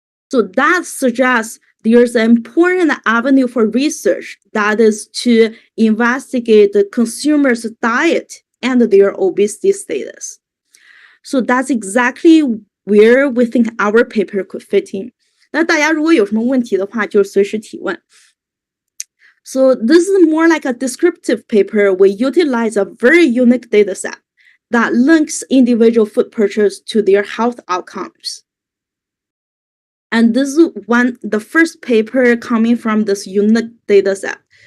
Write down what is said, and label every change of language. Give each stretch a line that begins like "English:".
English: So that suggests there's an important avenue for research, that is to investigate the consumer's diet and their obesity status. So that's exactly where we think our paper could fit in.
Chinese: 那大家如果有什么问题的话，就随时提问。
English: So this is more like a descriptive paper. We utilize a very unique data set that links individual food purchase to their health outcomes. And this is the first paper coming from this unique data set.